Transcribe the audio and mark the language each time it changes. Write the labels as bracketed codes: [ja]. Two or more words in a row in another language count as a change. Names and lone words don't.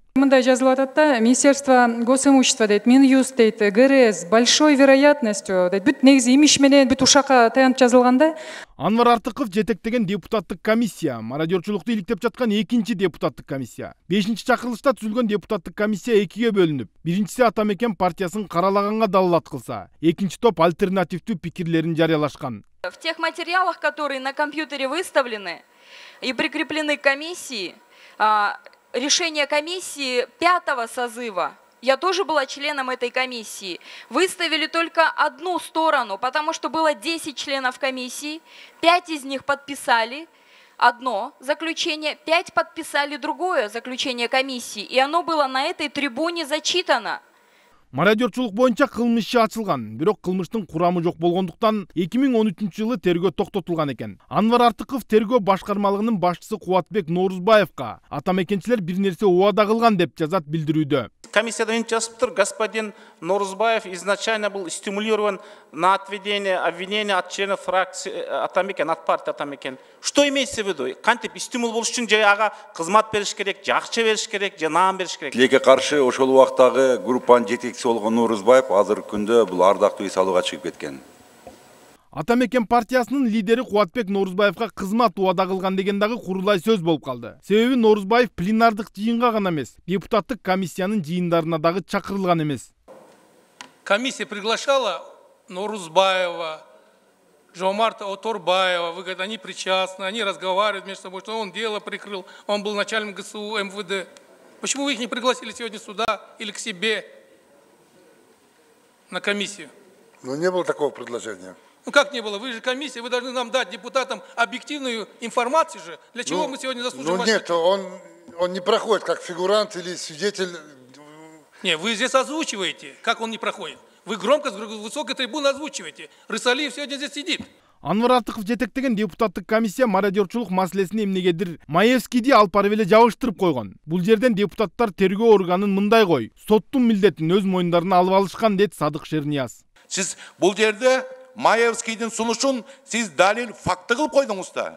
[ky] Мындай жазылып атат да, [ru] Министерство госимущества [ky] дейт, Минюст дейт, ГРС [ru] большой вероятностью [ky] дейт, бүт негизи имиш менен бүт ушакка таянып жазылганда. Анвар Артыков жетектеген депутаттык комиссия, мародерчулукту иликтеп жаткан экинчи депутаттык комиссия. 5-чи чакырылышта түзүлгөн депутаттык комиссия экиге бөлүнүп, биринчиси Атамекен партиясын каралаганга далилат кылса, экинчи топ альтернативдүү пикирлерин жарыялашкан. [ru] В тех материалах, которые на компьютере выставлены и прикреплены к комиссии, решение комиссии 5-го созыва, я тоже была членом этой комиссии, выставили только одну сторону, потому что было 10 членов комиссии, 5 из них подписали одно заключение, 5 подписали другое заключение комиссии, и оно было на этой трибуне зачитано. [ky] Мародерчулук боюнча кылмыш иши ачылган, бирок кылмыштын курамы жок болгондуктан 2013-жылы тергөө токтотулган экен. Анвар Артыков тергөө башкармалыгынын башчысы Кубатбек Норузбаевка атамекенчилер бир нерсе убада кылган деп жазат билдирүүдө. Комиссияда жазыптыр, [ru] господин Норузбаев изначально был стимулирован на отведение обвинения от членов фракции Атамекен, от партии Атамекен. Что имеется в виду? [ky] Кантип стимул болуш үчүн же ага кызмат бериш керек, же акча бериш керек, же наам бериш керек. Тилекке каршы ошол убактагы группанын жетекчиси болгон Норузбаев азыркы күндө бул ардактуу иш алууга чыгып кеткен. Атамекен партиясынын лидери Кубатбек Норузбаевка кызмат убада кылган деген дагы курулай сөз болуп калды. Себеби Норузбаев пленардык жыйынга гана эмес, депутаттык комиссиянын жыйындарына дагы чакырылган эмес. [ru] Комиссия приглашала Норузбаева, Жомарта Оторбаева, вы говорите, они причастны, они разговаривают между собой, что он дело прикрыл, он был начальником ГСУ, МВД. Почему вы их не пригласили сегодня сюда или к себе на комиссию? Ну, не было такого предложения. Ну как не было? Вы же комиссия, вы должны нам дать, депутатам, объективную информацию же. Для чего мы сегодня заслуживаем? Ну нет, он не проходит как фигурант или свидетель. Не, вы здесь озвучиваете, как он не проходит. Вы громко с высокой трибуны озвучиваете. Рысалиев сегодня здесь сидит. [ky] Анвар Артыков жетектеген депутаттык комиссия мародерчулук маселесин эмнегедир Маевскийди алып барып эле жабыштырып койгон. Бул жерден депутаттар тергөө органын мындай кой, соттун милдетин өз моюндарына алып алышкан дейт Садык Шернияз. Сиз бул жерде Маевскийдин сунушун сиз далил факты кылып койдуңуз да.